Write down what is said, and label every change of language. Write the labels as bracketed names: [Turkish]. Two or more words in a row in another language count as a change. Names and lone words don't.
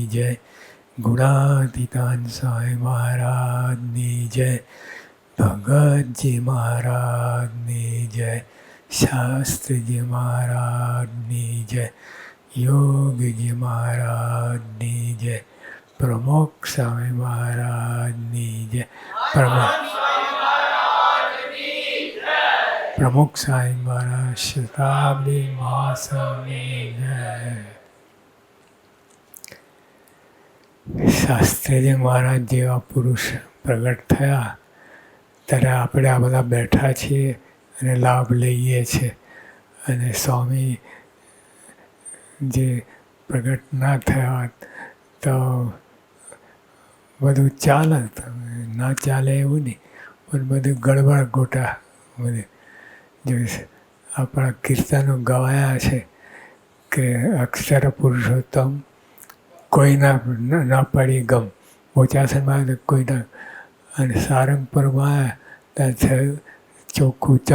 [Gujarati] જય, ગુણાતીતાન સ્વામી મહારાજની જય, ભગતજી મહારાજની જય, શાસ્ત્રીજી મહારાજની જય, યોગીજી મહારાજની જય, પ્રમુખ સ્વામી મહારાજની જય, પ્રમુખ સ્વામી મહારાજ શતાબ્દી મહાસ્વામી જય। શાસ્ત્રીજી મહારાજ જેવા પુરુષ પ્રગટ થયા ત્યારે આપણે આ બધા બેઠા છીએ અને લાભ લઈએ છીએ, અને સ્વામી જે પ્રગટ ના થયા તો બધું ચાલત, ના ચાલે એવું નહીં, પણ બધું ગડબડ ગોટા બધું જે આપણા કીર્તનો ગવાયા છે કે અક્ષર પુરુષોત્તમ કોઈના ના પડી ગમ, બોચાસનમાં કોઈના, અને સારંગપુરમાં આવ્યા ત્યાં થયું ચોખ્ખું ચમ.